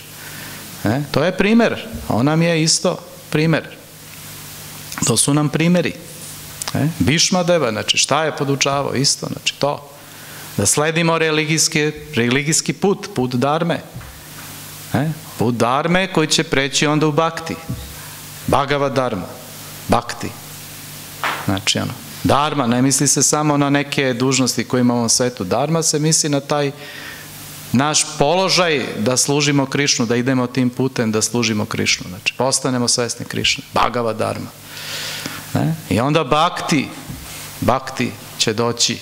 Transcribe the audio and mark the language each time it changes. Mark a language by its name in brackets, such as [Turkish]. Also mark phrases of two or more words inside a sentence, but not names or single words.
[Serbian] To je primer, on nam je isto primer. To su nam primjeri. Bhishma Deva, znači šta je podučavao isto, znači to. Da sledimo religijski put, put dharme. Put dharme koji će preći onda u bhakti. [Sanskrit] भागवत धर्म, भक्ति. [Serbian] Znači ono, dharma, ne misli se samo na neke dužnosti koje imamo u svetu. Dharma se misli na taj naš položaj da služimo Krišnu, da idemo tim putem da služimo Krišnu. Znači, postanemo svesni Krišne. [Sanskrit] भागवत धर्म. [Serbian] I onda bhakti će doći.